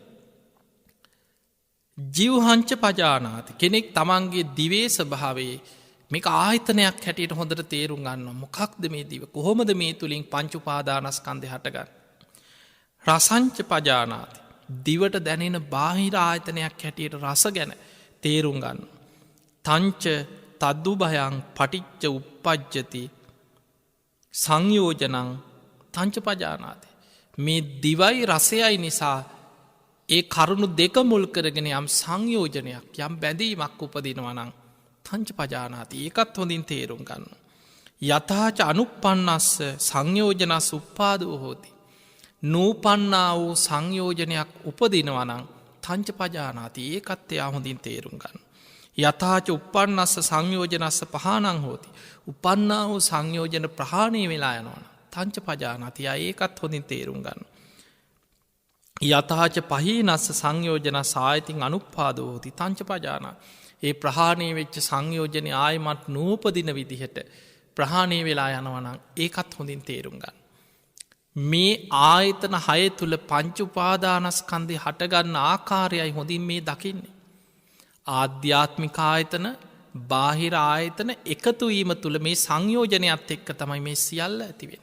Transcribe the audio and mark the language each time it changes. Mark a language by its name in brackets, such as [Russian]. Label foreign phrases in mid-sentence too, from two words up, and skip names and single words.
[Pali] ජීවහංච පජානාති [Sinhala] කෙනෙක් තමන්ගේ දිවේ ස්වභාවේ මේක ආයතනයක් හැටියට හොඳට තේරුම් ගන්න මොකක්ද මේ දිව කොහොමද මේ තුළින් පංචුපාදානස්කන්ධය හටගන්න. [Pali] රසංච පජානාති [Sinhala] දිවට දැනෙන බාහිර ආයතනයක් හැටියට රස ගැන තේරුම් ගන්න. [Pali] තංච තද්දු භයං පටිච්ච උප්පජ්ජති සංයෝජනං තංච පජානාති. [Sinhala] මේ දිවයි රසයයි නිසා ඒ කරුණු දෙක මුල් කරගෙන යම් සංයෝජනයක් යම් බැඳීමක් උපදිනවනං [Pali] තංච පජානාති [Sinhala] ඒකත් හොඳින් තේරුම් ගන්න. [Pali] යථාච අනුපන්නස්ස සංයෝජනස් උප්පාදෝ හෝති. [Sinhala] නූපන්නා වූ සංයෝජනයක් උපදිනවනං [Pali] තංච පජානාති [Sinhala] ඒකත් එයා හොඳින් තේරුම් ගන්න. [Pali] යථාච උපන්නස්ස සංයෝජනස්ස පහනං හෝති. [Sinhala] උපන්නා වූ සංයෝජන ප්‍රහාණය වෙලා යනවන [Pali] තංච පජානාති [Sinhala] ඒකත් හොඳින් තේරුම් ගන්න. [Pali] යථාච පහීනස්ස සංයෝජන සායතින් අනුපාදෝ හෝති තංච පජානා [Sinhala] ඒ ප්‍රහාණය වෙච්ච සංයෝජනය ආයමත් නූපදින විදිහට ප්‍රහාණය වෙලා යනවනං ඒකත් හොඳින් තේරුම් ගන්න. මේ ආයතන හය තුළ පංචුපාදානස්කන්දය හටගන්න ආකාරයයි හොඳින් මේ දකින්නේ. ආධ්‍යාත්මික ආයතන බාහිර ආයතන එකතුවීම තුළ මේ සංයෝජනයත් එක්ක තමයි මේ සියල්ල ඇතිවෙන්.